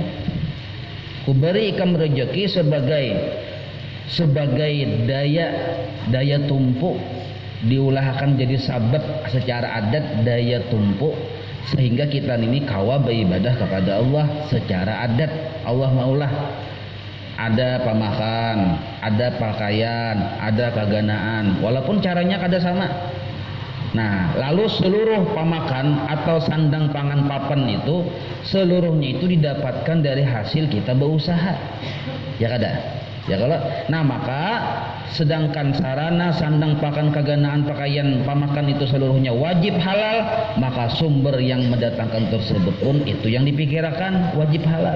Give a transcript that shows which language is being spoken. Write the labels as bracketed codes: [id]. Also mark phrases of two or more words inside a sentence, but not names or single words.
[bjn] Ku beri ikam rezeki sebagai daya tumpuk, diulahkan jadi sabab secara adat daya tumpuk, sehingga kita ini kawa beribadah kepada Allah secara adat. Allah maulah ada pamakan, ada pakaian, ada kaganaan, walaupun caranya kada sama. [id] Nah, lalu seluruh pamakan atau sandang pangan papan itu seluruhnya itu didapatkan dari hasil kita berusaha. [bjn] Ya kada? Ya kalau. [id] Nah, maka sedangkan sarana sandang pakan kaganaan pakaian pamakan itu seluruhnya wajib halal, maka sumber yang mendatangkan tersebut pun itu yang dipikirkan wajib halal.